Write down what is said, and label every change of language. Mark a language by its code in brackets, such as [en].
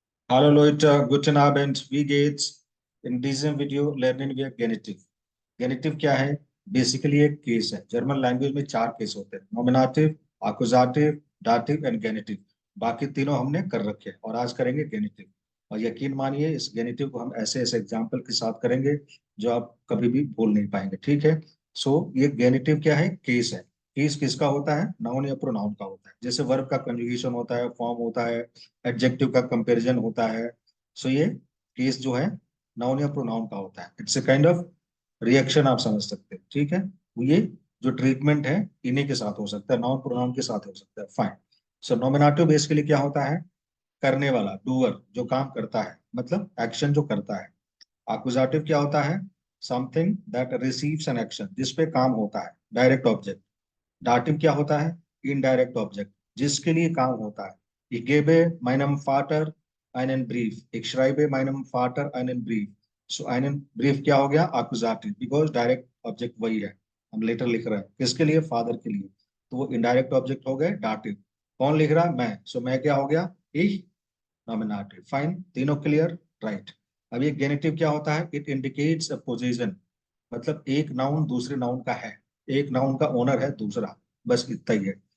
[de] Hallo Leute, guten Abend, wie geht's? In diesem Video lernen wir Genitiv. [hi] गेनिटिव क्या है? Basically एक case है। German language में चार केस होते हैं: नॉमिनेटिव, आकुजाटिव, दाटिव एंड गेनिटिव। बाकी तीनों हमने कर रखे हैं और आज करेंगे गेनिटिव। और यकीन मानिए इस गेनिटिव को हम ऐसे ऐसे एग्जाम्पल के साथ करेंगे जो आप कभी भी भूल नहीं पाएंगे। ठीक है। ये गेनिटिव क्या है? केस है। केस किसका होता है? नाउन या प्रोनाउन का होता है। जैसे वर्ब का कंजुगेशन होता है, फॉर्म होता है, एडजेक्टिव का कंपैरिजन होता है। ये केस जो है नाउन या प्रोनाउन का होता है। [en] it's a kind of reaction, [hi] आप समझ सकते हैं। ठीक है। ये जो ट्रीटमेंट है इन्हीं के साथ हो सकता है, नाउन प्रोनाउन के साथ हो सकता है। फाइन। नॉमिनेटिव बेसिकली क्या होता है? करने वाला, डूअर, जो काम करता है, मतलब एक्शन जो करता है। एक्कुजेटिव क्या होता है? [en] something that receives an action, [hi] जिस पे काम होता है, डायरेक्ट ऑब्जेक्ट। डाटिव क्या होता है? इनडायरेक्ट ऑब्जेक्ट, जिसके लिए काम होता है। [de] Ich gebe meinem Vater einen Brief. Ich schreibe meinem Vater einen Brief. einen Brief [hi] क्या हो गया? [en] Accusative, because [hi] डायरेक्ट ऑब्जेक्ट वही है। हम लेटर लिख रहे हैं किसके लिए? फादर के लिए। तो वो इनडायरेक्ट ऑब्जेक्ट हो गए डाटिव। कौन लिख रहा है? मैं। मैं क्या हो गया? Ich nominative. फाइन, तीनों क्लियर? राइट। अब ये गेनेटिव क्या होता है? [en] it indicates a position, [hi] मतलब एक नाउन दूसरे नाउन का है, एक नाउन का ओनर है दूसरा, बस इतना ही है।